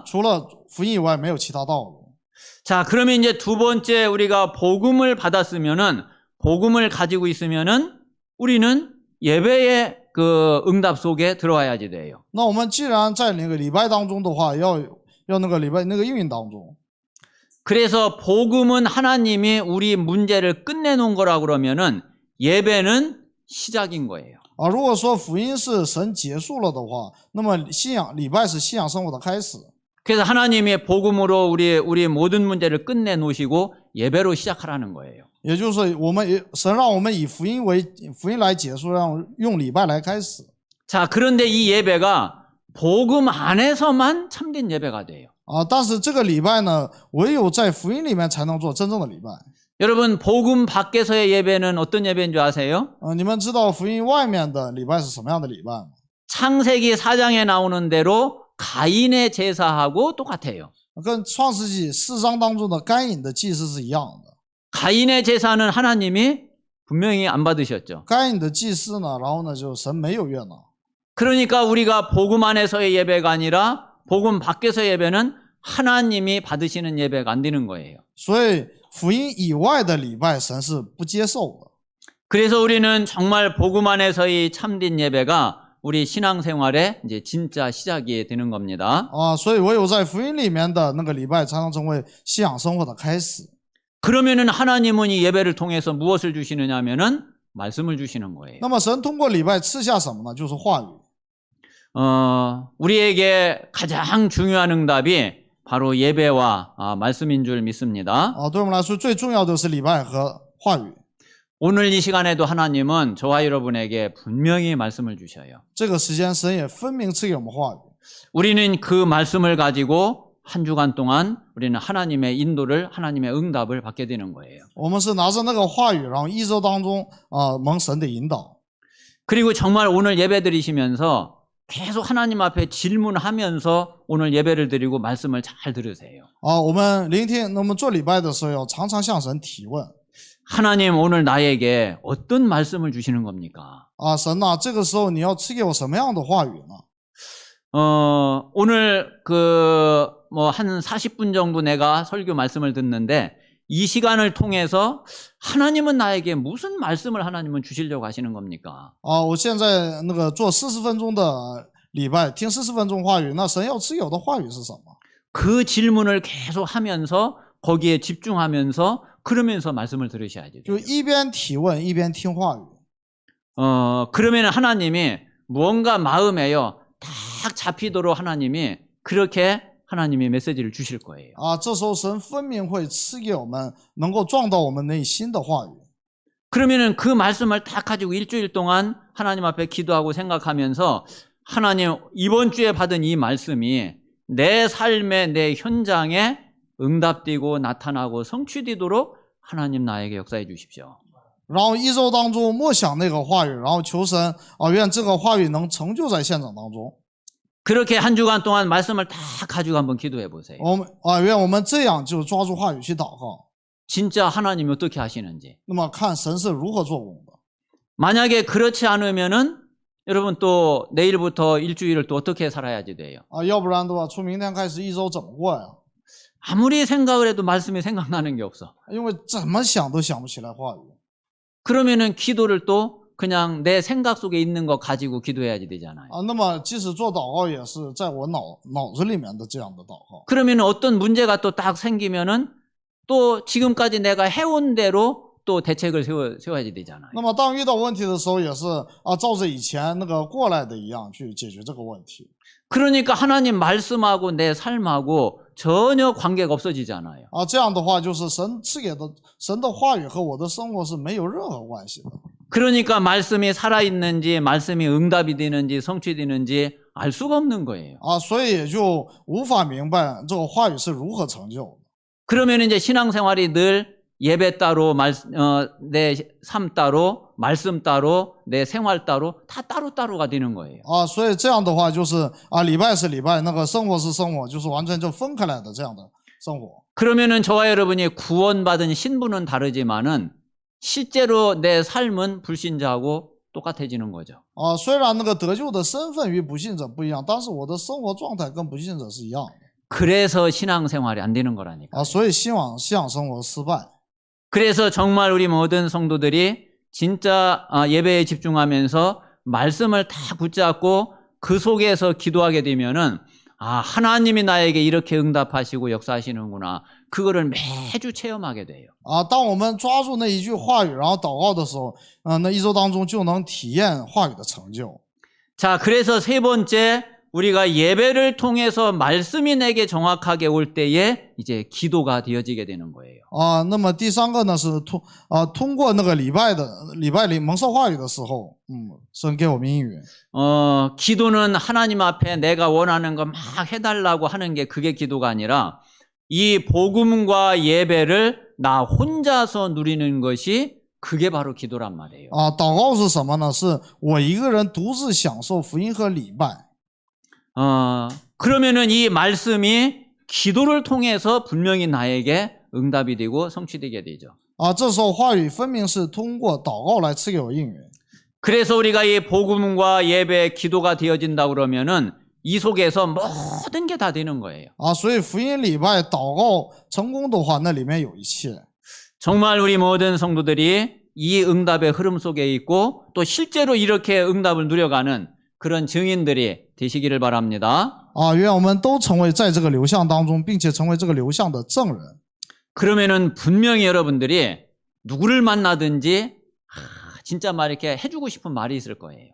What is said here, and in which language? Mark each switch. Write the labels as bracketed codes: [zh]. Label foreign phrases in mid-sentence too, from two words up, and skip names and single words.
[zh] 除了福音以外没有其他道路。 [ko] 자, 그러면 이제 두 번째 우리가 복음을 받았으면은 복음을 가지고 있으면은 우리는 예배의 그 응답 속에 들어와야지 돼요. [zh] 那我们既然在那个礼拜当中的话，要要那个礼拜那个应用当中。 [ko] 그래서 복음은 하나님이 우리 문제를 끝내놓은 거라 그러면은 예배는 시작인 거예요. [zh] 啊，如果说福音是神结束了的话，那么信仰礼拜是信仰生活的开始。 [ko] 그래서 하나님의 복음으로 우리 모든 문제를 끝내놓으시고 예배로 시작하라는 거예요. [zh] 也就是神让我们以福音来结束，让用礼拜来开始。 [ko] 자, 그런데 이 예배가 복음 안에서만 참된 예배가 돼요. [zh] 啊，但是这个礼拜呢，唯有在福音里面才能做真正的礼拜。 [ko] 여러분, 복음 밖에서의 예배는 어떤 예배인 줄 아세요? [zh] 你们知道福音外面的礼拜是什么样的礼拜吗？ [ko] 창세기 4장에 나오는 대로 가인의 제사하고 똑같아요. [zh] 跟创世纪4章当中的该隐的祭祀是一样的。 [ko] 가인의 제사는 하나님이 분명히 안 받으셨죠. [zh] 该隐的祭祀呢，然后呢，就神没有悦纳。 [ko] 그러니까 우리가 복음 안에서의 예배가 아니라 복음 밖에서의 예배는 하나님이 받으시는 예배가 안 되는 거예요. [zh] 所以福音以外的礼拜，神是不接受的。 [ko] 그래서 우리는 정말 복음 안에서의 참된 예배가 우리 신앙생활의 이제 진짜 시작이 되는 겁니다. [zh] 啊，所以唯有在福音里面的那个礼拜，才能成为信仰生活的开始。 [ko] 그러면은 하나님은 이 예배를 통해서 무엇을 주시느냐면은 말씀을 주시는 거예요. [zh] 那么神通过礼拜赐下什么呢？就是话语。 [ko] 우리에게 가장 중요한 응답이 바로 예배와 말씀인 줄 믿습니다. [zh] 啊，对我们来说最重要的是礼拜和话语。 [ko] 오늘 이 시간에도 하나님은 저와 여러분에게 분명히 말씀을 주셔요. [zh] 这个时间，神也分明赐给我们话语。 [ko] 우리는 그 말씀을 가지고 한 주간 동안 우리는 하나님의 인도를, 하나님의 응답을 받게 되는 거예요. [zh] 我们是拿着那个话语，然后一周当中蒙神的引导。 [ko] 그리고 정말 오늘 예배 드리시면서 계속 하나님 앞에 질문하면서 오늘 예배를 드리고 말씀을 잘 들으세요. [zh] 啊，我们聆听，我们做礼拜的时候，要常常向神提问。 [ko] 하나님 오늘 나에게 어떤 말씀을 주시는 겁니까? [zh] 啊，神呐，这个时候你要赐给我什么样的话语呢？ [ko] 오늘 한 40분 정도 내가 설교 말씀을 듣는데 이 시간을 통해서 하나님은 나에게 무슨 말씀을 하나님은 주시려고 하시는 겁니까? [zh] 啊，我现在那个做40分钟的礼拜，听40分钟话语，那神要赐给我的话语是什么？ [ko] 그 질문을 계속 하면서 거기에 집중하면서 그러면서 말씀을 들으셔야지. [zh] 就一边提问一边听话语。 [ko] 그러면 하나님이 무언가 마음에요 딱 잡히도록 하나님이 그렇게 하나님이 메시지를 주실 거예요. [zh] 啊，这时候神分明会赐给我们能够撞到我们内心的话语。 [ko] 그러면은 그 말씀을 딱 가지고 일주일 동안 하나님 앞에 기도하고 생각하면서 하나님 이번 주에 받은 이 말씀이 내 삶의 내 현장에 응답되고 나타나고 성취되도록 하나님 나에게 역사해 주십시오. [zh] 然后一周当中默想那个话语，然后求神啊，愿这个话语能成就在现场当中。 [ko] 그렇게 한 주간 동안 말씀을 다 가지고 한번 기도해 보세요. [zh] 愿我们这样就抓住话语去祷告。 [ko] 진짜 하나님이 어떻게 하시는지. [zh] 那么看神是如何做工的。 [ko] 만약에 그렇지 않으면은 여러분 또 내일부터 일주일을 또 어떻게 살아야지 돼요? [zh] 啊，要不然的话，从明天开始一周怎么过呀？ [ko] 아무리 생각을 해도 말씀이 생각나는 게 없어. [zh] 因为怎么想都想不起来话语。 [ko] 그러면은 기도를 또 그냥 내 생각 속에 있는 거 가지고 기도해야지 되잖아요. [zh] 啊，那么即使做祷告，也是在我脑子里面的这样的祷告。 [ko] 그러면은 어떤 문제가 또 딱 생기면은 또 지금까지 내가 해온 대로 또 대책을 세워야지 되잖아요. [zh] 那么当遇到问题的时候，也是啊，照着以前那个过来的一样去解决这个问题。 [ko] 그러니까 하나님 말씀하고 내 삶하고 전혀 관계가 없어지잖아요. [zh] 啊，这样的话就是神赐给的神的话语和我的生活是没有任何关系的。 [ko] 그러니까 말씀이 살아있는지 말씀이 응답이 되는지 성취되는지 알 수가 없는 거예요. [zh] 啊，所以也就无法明白这个话语是如何成就的。 [ko] 그러면 이제 신앙생활이 늘 예배 따로 내 삶 따로 말씀 따로 내 생활 따로 다 따로따로가 되는 거예요. [zh] 啊，所以这样的话就是啊，礼拜是礼拜，那个生活是生活，就是完全就分开来的这样的生活。 [ko] 그러면은 저와 여러분이 구원받은 신분은 다르지만은 실제로 내 삶은 불신자하고 똑같아지는 거죠. [zh] 啊，虽然那个得救的身份与不信者不一样，但是我的生活状态跟不信者是一样的。 [ko] 그래서 신앙생활이 안 되는 거라니까. [zh] 啊，所以信仰生活失败。 [ko] 그래서 정말 우리 모든 성도들이 진짜 예배에 집중하면서 말씀을 다 붙잡고 그 속에서 기도하게 되면은 아, 하나님이 나에게 이렇게 응답하시고 역사하시는구나. 그거를 매주 체험하게 돼요. [zh] 啊，当我们抓住那一句话语，然后祷告的时候，那一周当中就能体验话语的成就。 [ko] 자, 그래서 세 번째, 우리가 예배를 통해서 말씀이 내게 정확하게 올 때에 이제 기도가 되어지게 되는 거예요. [zh] 啊，那么第三个呢是通过那个礼拜里蒙受话语的时候，神给我们应允。 [ko] 기도는 하나님 앞에 내가 원하는 거 막 해달라고 하는 게 그게 기도가 아니라 이 복음과 예배를 나 혼자서 누리는 것이 그게 바로 기도란 말이에요. [zh] 啊，祷告是什么呢？是我一个人独自享受福音和礼拜。 [ko] 그러면은 이 말씀이 기도를 통해서 분명히 나에게 응답이 되고 성취되게 되죠. [zh] 啊，这时候话语分明是通过祷告来赐给我应允。 [ko] 그래서 우리가 이 복음과 예배, 기도가 되어진다 그러면은 이 속에서 모든 게 다 되는 거예요. [zh] 啊，所以福音礼拜祷告成功的话，那里面有一切。 [ko] 정말 우리 모든 성도들이 이 응답의 흐름 속에 있고 또 실제로 이렇게 응답을 누려가는 그런 증인들이 되시기를 바랍니다. [zh] 啊，愿我们都成为在这个流向当中，并且成为这个流向的证人。 [ko] 그러면은 분명히 여러분들이 누구를 만나든지 진짜 말 이렇게 해주고 싶은 말이 있을 거예요.